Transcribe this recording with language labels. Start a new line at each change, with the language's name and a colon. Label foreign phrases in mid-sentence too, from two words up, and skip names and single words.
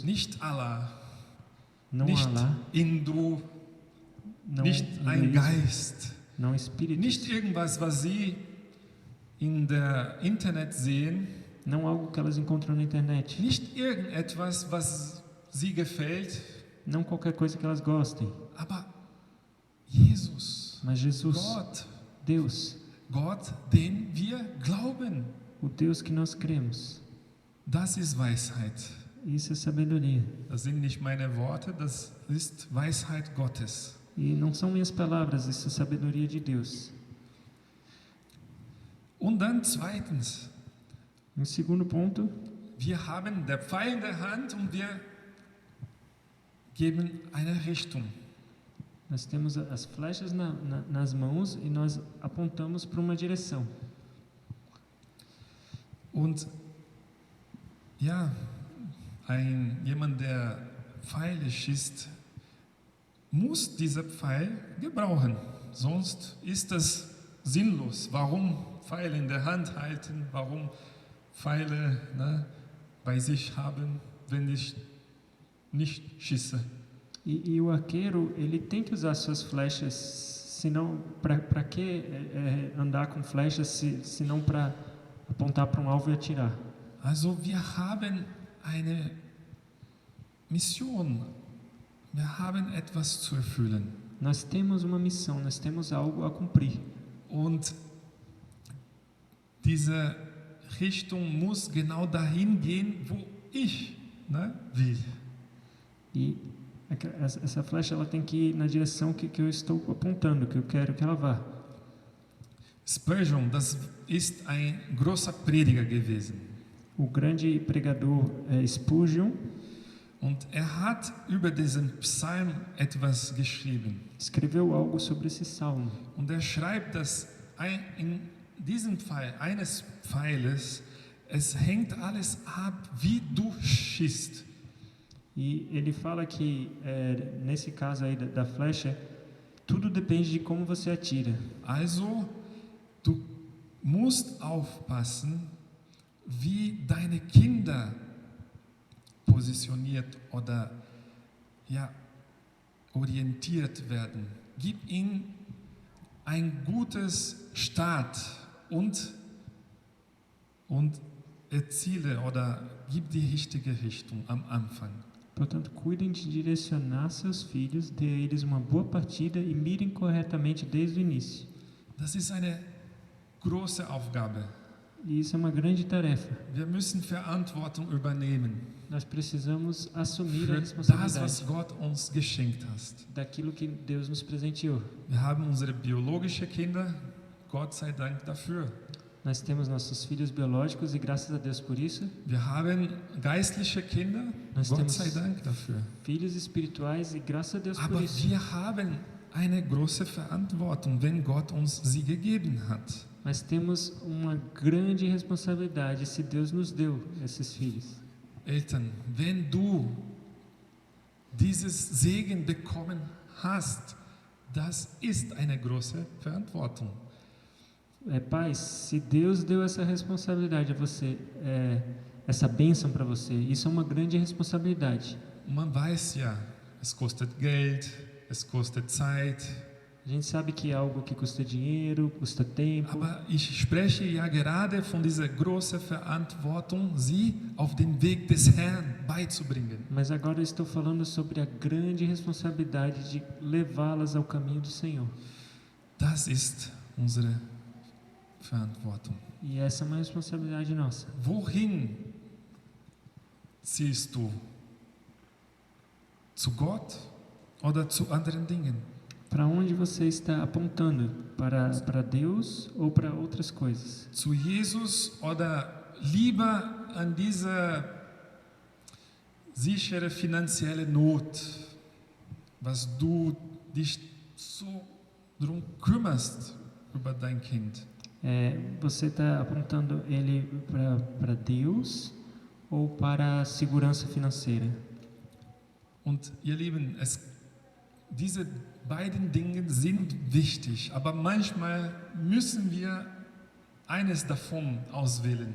German: Nicht Allah,
Portuguese: Não
German: nicht Allah, Hindu,
Portuguese: não
German: nicht ein
Portuguese: hinduísmo,
German: Geist,
Portuguese: não espírito,
German: nicht irgendwas, was sie in der Internet sehen,
Portuguese: não algo que elas encontram na internet,
German: nicht irgendetwas, was sie gefällt,
Portuguese: não qualquer coisa que elas gostem,
German: aber Jesus,
Portuguese: mas Jesus,
German: Gott,
Portuguese: Deus,
German: den wir glauben.
Portuguese: o Deus que nós cremos.
German: Das ist Weisheit.
Portuguese: Isso é sabedoria.
German: Das sind nicht meine Worte, das ist Weisheit Gottes.
Portuguese: E não são minhas palavras, isso é sabedoria de Deus.
German: Und dann zweitens,
Portuguese: Um segundo ponto,
German: wir haben der Pfeil in der Hand und wir geben eine Richtung.
Portuguese: nós temos as flechas nas mãos e nós apontamos para uma direção.
German: Und ja, jemand, der Pfeile schießt, muss dieser Pfeil gebrauchen. Sonst ist das sinnlos. Warum Pfeile in der Hand halten? Warum Pfeile bei sich haben, wenn ich nicht schieße?
Portuguese: E o arqueiro, ele tem que usar suas flechas, senão, para que andar com flechas, se não para apontar para um alvo e atirar?
German: Also wir haben eine Mission. Wir haben etwas zu erfüllen.
Portuguese: Nós temos uma missão, nós temos algo a cumprir.
German: Und diese Richtung muss genau dahin gehen, wo ich will.
Portuguese: E essa flecha ela tem que ir na direção que eu estou apontando, que eu quero que ela vá.
German: Spurgeon, das ist ein großer Prediger gewesen.
Portuguese: O grande pregador Spurgeon,
German: Und hat über diesen Psalm etwas geschrieben.
Portuguese: escreveu algo sobre esse salmo.
German: Und schreibt, dass in diesem Fall eines Pfeiles, es hängt alles ab, wie du schießt.
Portuguese: E ele fala que, nesse caso aí da flecha, tudo depende de como você atira.
German: Also, du musst aufpassen, wie deine Kinder positioniert oder orientiert werden. Gib ihnen ein gutes Start und erziele oder gib die richtige Richtung am Anfang.
Portuguese: Portanto, cuidem de direcionar seus filhos, dê a eles uma boa partida e mirem corretamente desde o início.
German: Das ist eine große Aufgabe.
Portuguese: E isso é uma grande tarefa.
German: Wir müssen Verantwortung übernehmen
Portuguese: Nós precisamos assumir a
German: für das,
Portuguese: responsabilidade
German: was Gott uns geschenkt hat.
Portuguese: daquilo que Deus nos presenteou.
German: Wir haben unsere biologischen Kinder, Gott sei Dank dafür.
Portuguese: Nós temos nossos filhos biológicos e graças a Deus por isso.
German: Wir haben geistliche Kinder,
Portuguese: Nós
German: Gott
Portuguese: temos
German: sei Dank dafür.
Portuguese: filhos espirituais e graças a Deus por
German: Aber
Portuguese: isso.
German: wir haben eine große Verantwortung, wenn Gott uns sie gegeben hat.
Portuguese: Mas temos uma grande responsabilidade se Deus nos deu esses filhos.
German: Eltern, wenn du dieses Segen bekommen hast, das ist eine große Verantwortung.
Portuguese: Pais, se Deus deu essa responsabilidade a você, essa bênção para você, isso é uma grande responsabilidade.
German: Man weiß ja, es kostet Geld, es kostet Zeit,
Portuguese: A gente sabe que é algo que custa dinheiro, custa tempo,
German: aber ich spreche ja gerade von dieser großen Verantwortung, sie auf den Weg des Herrn beizubringen.
Portuguese: mas agora eu estou falando sobre a grande responsabilidade de levá-las ao caminho do Senhor.
German: Das ist unsere Verantwortung.
Portuguese: E essa é uma responsabilidade nossa.
German: Wohin ziehst du? Zu Gott oder zu anderen Dingen?
Portuguese: Para onde você está apontando? Para Deus ou para outras coisas?
German: Zu Jesus oder lieber an diese sichere finanzielle Not, was du dich so drum kümmerst über dein Kind?
Portuguese: Você está apontando ele para Deus ou para a segurança financeira?
German: Und ihr Lieben, diese beiden Dinge sind wichtig, aber manchmal müssen wir eines davon auswählen.